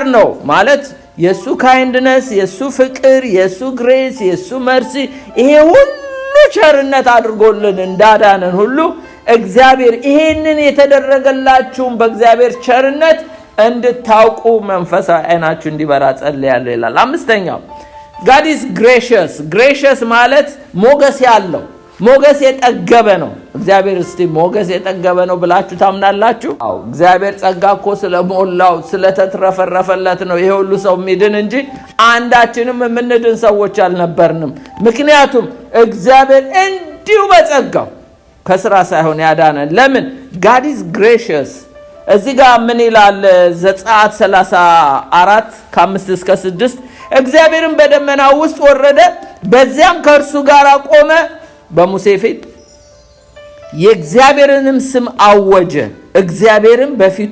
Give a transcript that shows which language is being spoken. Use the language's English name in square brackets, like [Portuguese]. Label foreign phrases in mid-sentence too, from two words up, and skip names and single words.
[Amharic] ነው ማለት የሱ ካይንድነስ፣ የሱ ፍቅር፣ የሱ ግሬስ፣ የሱ መርሲ ይሄ ሁሉ ቸርነት አድርጎልን እንዳዳነን ሁሉ እግዚአብሔር ይሄንን የተደረገላችሁም በእግዚአብሔር ቸርነት እንድታውቁ መንፈሳዊ አይናችሁ እንዲበራ ጸልያለሁ ይላል። አምስተኛው [English] God is gracious። [Amharic] gracious ማለት ሞገስ ያለው ሞገስ የጠገበ ነው። እግዚአብሔር እስቲ ሞገስ የጠገበ ነው ብላችሁ ታምናላችሁ? አዎ፣ እግዚአብሔር ጸጋ እኮ ስለሞላው ስለተትረፈረፈለት ነው ይሄ ሁሉ ሰው የሚድን እንጂ አንዳችንም የምንድን ሰዎች አልነበርንም። ምክንያቱም እግዚአብሔር እንዲሁ በጸጋው ከስራ ሳይሆን ያዳነን። ለምን? [English] God is gracious። [Amharic] እዚህ ጋር ምን ይላል? ዘጸአት 34 ከ5 እስከ 6 እግዚአብሔርም በደመና ውስጥ ወረደ፣ በዚያም ከእርሱ ጋር ቆመ፣ በሙሴ ፊት የእግዚአብሔርንም ስም አወጀ። እግዚአብሔርም በፊቱ